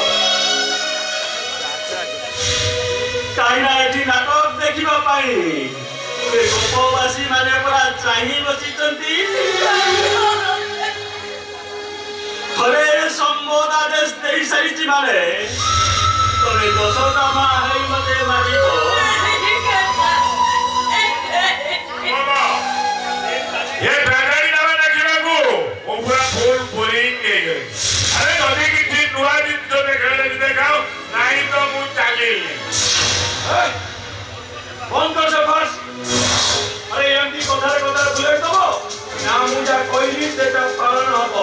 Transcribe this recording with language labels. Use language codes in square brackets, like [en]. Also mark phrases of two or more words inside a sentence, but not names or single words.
[or] କାହିଁକିନା ଏଠି ନାଟକ ଦେଖିବା ପାଇଁ ଏ ଗୋପବାସୀ ମାନେ ପୁରା ଚାହିଁ ବସିଛନ୍ତି। ଥରେ ସମ୍ବୋଧାଦେଶ ଦେଇ ସାରିଛି ମାନେ ତମେ ଯଶୋଦା ମା ହେଇ ମତେ ମାରିବ। ଏ ଟ୍ରେଜେଡି ନାମ देखिବାକୁ ମୁଁ ପୁରା [en] full boring [or] ହେଇଗଲି। ଆରେ ଯଦି କିଛି ନୂଆ ଜିନିଷ ଦେଖେଇଲେ ଦେଖାଅ, ନାହିଁ ତ ମୁଁ ଚାଲିଲି। ବନ୍ଦ କର ସେ ଫାର୍ସ। ଆରେ ଏମିତି କଥାରେ ବୁଲେଇ ଦବ ନା? ମୁଁ ଯାହା କହିଲି ସେଟା ପାଳନ ହବ।